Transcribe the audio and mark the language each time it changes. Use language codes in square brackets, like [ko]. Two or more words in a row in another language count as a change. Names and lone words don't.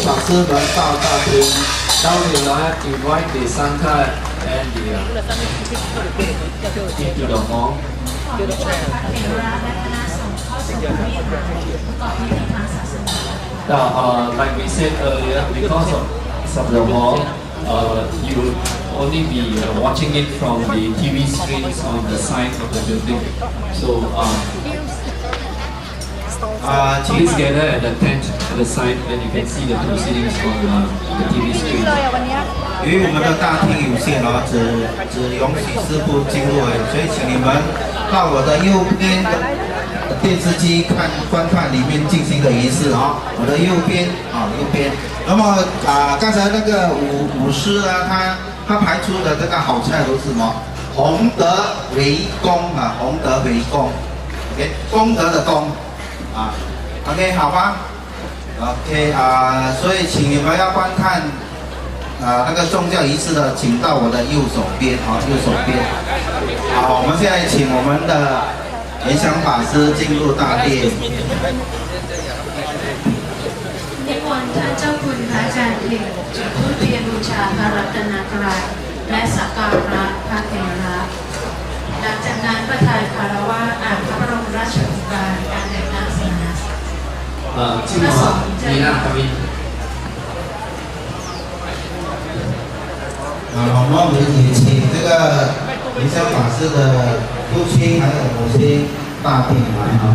[zh] 师们到大厅。 [en] Now we will invite the Sangha and the into the hall. [th] ขอให้พระเถระและคณะสงฆ์เข้าสู่พระวิหารประกอบพิธีทางศาสนา [en] Now, like we said earlier, because of the hall, you will only be watching it from the TV screens on the side of the building. So please gather at the tent at the side, then you can see the proceedings on the TV screen. [zh] 因为我们的大厅有限只容许师傅进入而已，所以请你们到我的右边电视机观看里面进行的仪式啊，我的右边右边。那么刚才那个舞狮啊，他排出的这个好菜都是什么？洪德为公啊，洪德为公 ，OK， 功德的功，OK 好吧 ，OK 所以请你们要观看那个宗教仪式的，请到我的右手边右手边。好，我们现在请我们的莲香法师进入大殿。 [th] นิมนต์ท่านเจ้าคุณพระอาจารย์เข่งจุดธูปเทียนบูชาพระรัตนตรัยและสักการะพระเถระหลังจากนั้นประธานคารวะอ่านพระบรมราชโองการการแต่งตั้งสมณศักดิ์ [zh] 静默，你让他们。我们也请这个莲香法师的父亲还有母亲大殿来